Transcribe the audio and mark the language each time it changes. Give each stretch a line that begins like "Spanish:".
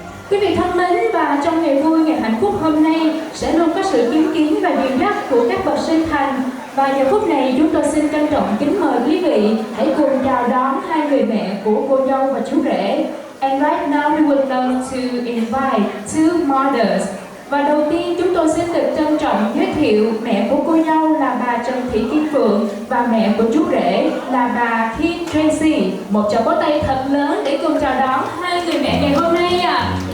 Vietnamese: Quý vị thân mến, và trong ngày vui, ngày hạnh phúc hôm nay sẽ luôn có sự chứng kiến và dìu dắt của các bậc sinh thành. Và giờ phút này chúng tôi xin trân trọng kính mời quý vị hãy cùng chào đón hai người mẹ của cô dâu và chú rể.
English: And right now we would love to invite two mothers.
Vietnamese: Và đầu tiên chúng tôi xin được trân trọng giới thiệu mẹ của cô dâu là bà Trần Thị Kim Phượng và mẹ của chú rể là bà Kim Tracy. Một tràng vỗ tay thật lớn để cùng chào đón hai người mẹ ngày hôm nay ạ.